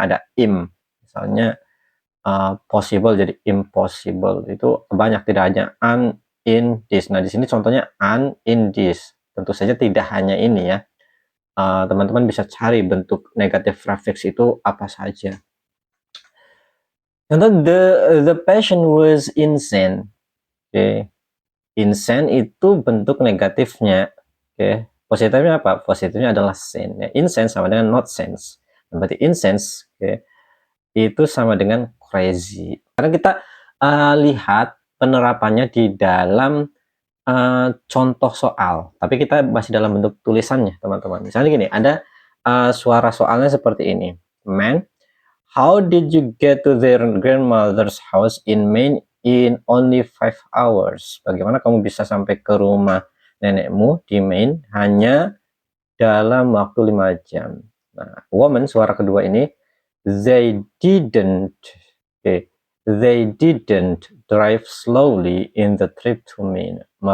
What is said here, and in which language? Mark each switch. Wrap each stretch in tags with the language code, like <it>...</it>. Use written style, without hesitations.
<id>Ada im, misalnya possible jadi impossible. Itu banyak, tidak hanya an, in, this. Nah, di sini contohnya an, in, this. Tentu saja tidak hanya ini ya. Teman-teman bisa cari bentuk negative prefix itu apa saja.</id> <en>Contoh, the patient was insane.</en> <id>Oke. Insane itu bentuk negatifnya. Oke. Positifnya apa? Positifnya adalah sane. Ya, insane sama dengan not sense. Berarti insense, oke, itu sama dengan crazy. Sekarang kita lihat penerapannya di dalam contoh soal. Tapi kita masih dalam bentuk tulisannya, teman-teman. Misalnya gini, ada suara soalnya seperti ini.</id> <en>Man, how did you get to their grandmother's house in Maine in only 5 hours?</en> <id>Bagaimana kamu bisa sampai ke rumah nenekmu di Maine hanya dalam waktu 5 jam?</id> <en>Nah, woman,</en> <id>suara kedua ini,</id> <en>they didn't, okay, they didn't drive slowly in the trip to Maine.</en>